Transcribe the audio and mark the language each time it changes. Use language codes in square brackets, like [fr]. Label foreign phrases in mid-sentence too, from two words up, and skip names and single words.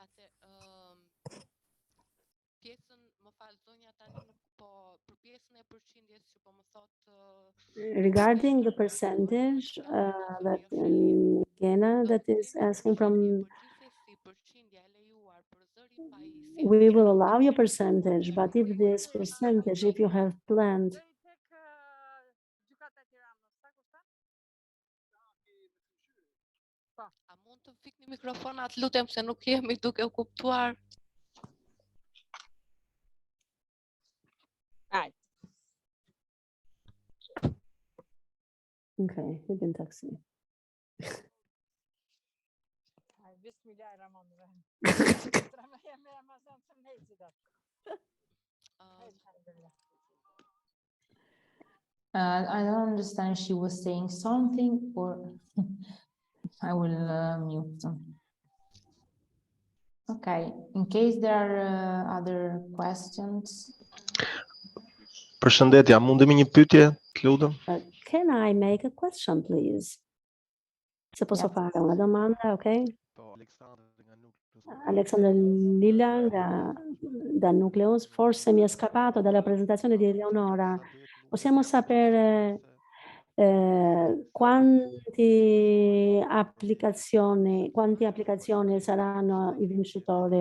[en] Regarding the percentage that Gena that is asking from, we will allow you percentage, but if this percentage, if you have planned [sq] A mund të fikni mikrofonat, lutem, se nuk jemi duke u kuptuar. [en] Okay, we can taxi. I don't understand. She was saying something, or I will mute them. Okay, in case there are other questions. [sq] Përshëndetje, a mundemi një pyetje, të lutem? [en] Can I make a question, please? [it] Se posso fare una domanda, ok? Alexander Lilla da Nucleus, forse mi è scappato dalla presentazione di Eleonora. Possiamo sapere quante applicazioni saranno i vincitori?